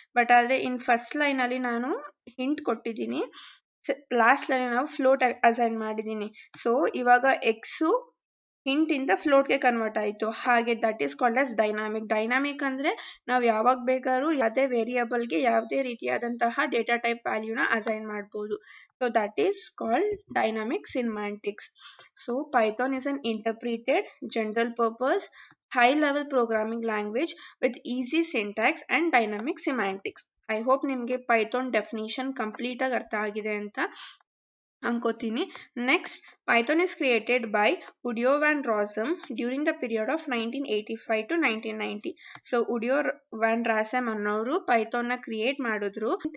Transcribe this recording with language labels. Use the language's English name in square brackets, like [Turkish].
[Kannada] But ಆದ್ರೆ in first line ಅಲ್ಲಿ ನಾನು ಹಿಂಟ್ ಕೊಟ್ಟಿದ್ದೀನಿ, ಲಾಸ್ಟ್ ಲೈನ್ ನಾವು ಫ್ಲೋಟ್ ಅಸೈನ್ ಮಾಡಿದ್ದೀನಿ. ಸೊ ಇವಾಗ x ಹಿಂಟ್ ಇಂದ ಫ್ಲೋಟ್ ಗೆ ಕನ್ವರ್ಟ್ ಆಯ್ತು. ಹಾಗೆ [English] that is called as dynamic [Kannada] ಅಂದ್ರೆ ನಾವು ಯಾವಾಗ ಬೇಕಾದ್ರೂ ಯಾವುದೇ ವೇರಿಯಬಲ್ ಗೆ ಯಾವುದೇ ರೀತಿಯಾದಂತಹ ಡೇಟಾ ಟೈಪ್ ವ್ಯಾಲ್ಯೂನ ಅಸೈನ್ ಮಾಡಬಹುದು. [English] So that is called dynamic semantics. So Python is an interpreted general purpose high level programming language with easy syntax and dynamic semantics. I hope [Kannada] ನಿಮಗೆ ಪೈಥಾನ್ ಡೆಫಿನಿಷನ್ ಕಂಪ್ಲೀಟ್ ಆಗಿ ಅರ್ಥ ಆಗಿದೆ ಅಂತ ಅನ್ಕೋತೀನಿ. [English] Next, Python is created by Guido van Rossum during the period of 1985 to 1990. [Kannada] So video van ರಾಸಮ್ ಅನ್ನೋರು Python ನ create ಮಾಡಿದ್ರು.